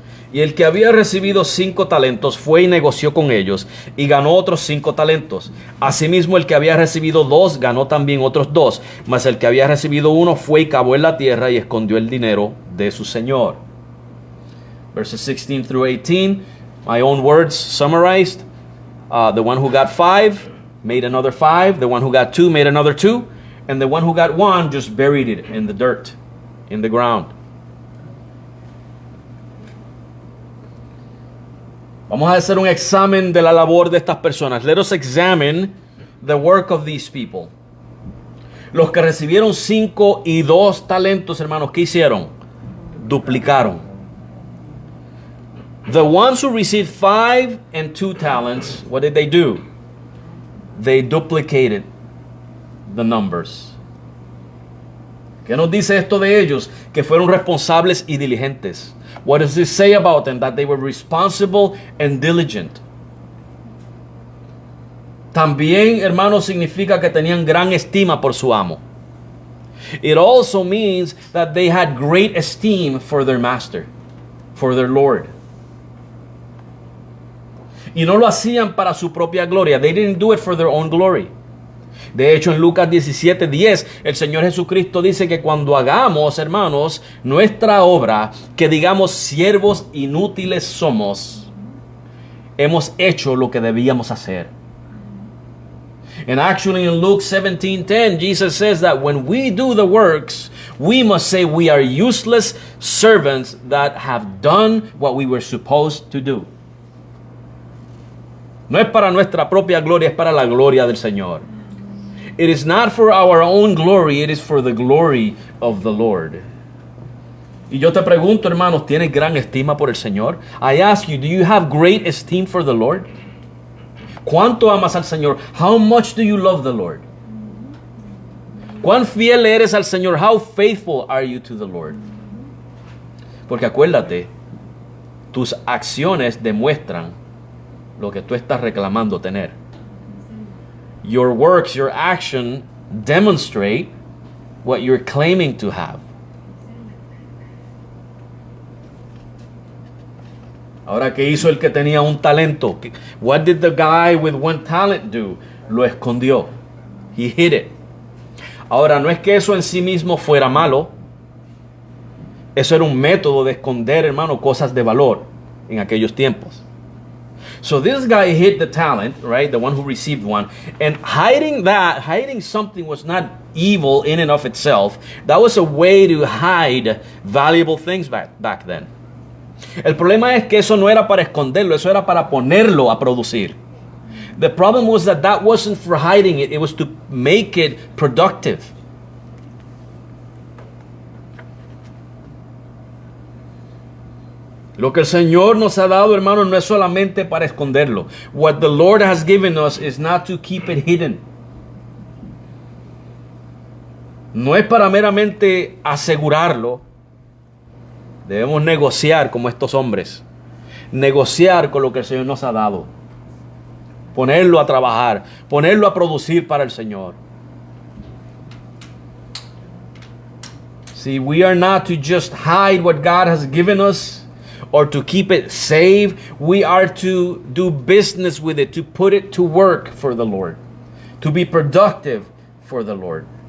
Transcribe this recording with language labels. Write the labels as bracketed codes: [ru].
[es] Y el que había recibido 5 talentos fue y negoció con ellos, y ganó otros 5 talentos. Asimismo, el que había recibido 2 ganó también otros 2. Mas el que había recibido 1 fue y cavó en la tierra y escondió el dinero de su señor. [en] Verses 16 through 18, my own words summarized. The one who got 5 made another 5. The one who got 2 made another 2. And the one who got 1 just buried it in the dirt, in the ground. [es] Vamos a hacer un examen de la labor de estas personas. [en] Let us examine the work of these people. [es] Los que recibieron 5 y 2 talentos, hermanos, ¿qué hicieron? Duplicaron. [en] The ones who received 5 and 2 talents, what did they do? They duplicated the numbers. [es] ¿Qué nos dice esto de ellos? Que fueron responsables y diligentes. [en] What does this say about them? That they were responsible and diligent. [es] También, hermanos, significa que tenían gran estima por su amo. [en] It also means that they had great esteem for their master, for their Lord. [es] Y no lo hacían para su propia gloria. [en] They didn't do it for their own glory. [es] De hecho, en Lucas 17:10, el Señor Jesucristo dice que cuando hagamos, hermanos, nuestra obra, que digamos siervos inútiles somos, hemos hecho lo que debíamos hacer. [en] And actually in Luke 17:10, Jesus says that when we do the works, we must say we are useless servants that have done what we were supposed to do. [es] No es para nuestra propia gloria, es para la gloria del Señor. [en] It is not for our own glory, it is for the glory of the Lord. [es] Y yo te pregunto, hermanos, ¿tienes gran estima por el Señor? [en] I ask you, do you have great esteem for the Lord? [es] ¿Cuánto amas al Señor? [en] How much do you love the Lord? [es] ¿Cuán fiel eres al Señor? [en] How faithful are you to the Lord? [es] Porque acuérdate, tus acciones demuestran lo que tú estás reclamando tener. [en] Your works, your action demonstrate what you're claiming to have. [es] Ahora, ¿qué hizo el que tenía un talento? [en] What did the guy with one talent do? [es] Lo escondió. [en] He hid it. [es] Ahora, no es que eso en sí mismo fuera malo. Eso era un método de esconder, hermano, cosas de valor en aquellos tiempos. [en] So this guy hid the talent, right? The one who received one. And hiding something was not evil in and of itself. That was a way to hide valuable things back then. [es] El problema es que eso no era para esconderlo, eso era para ponerlo a producir. [en] The problem was that wasn't for hiding it, it was to make it productive. [es] Lo que el Señor nos ha dado, hermano, no es solamente para esconderlo. [en] What the Lord has given us is not to keep it hidden. [es] No es para meramente asegurarlo. Debemos negociar como estos hombres. Negociar con lo que el Señor nos ha dado. Ponerlo a trabajar. Ponerlo a producir para el Señor. [en] See, we are not to just hide what God has given us or to keep it safe. We are to do business with it, to put it to work for the Lord, to be productive for the Lord.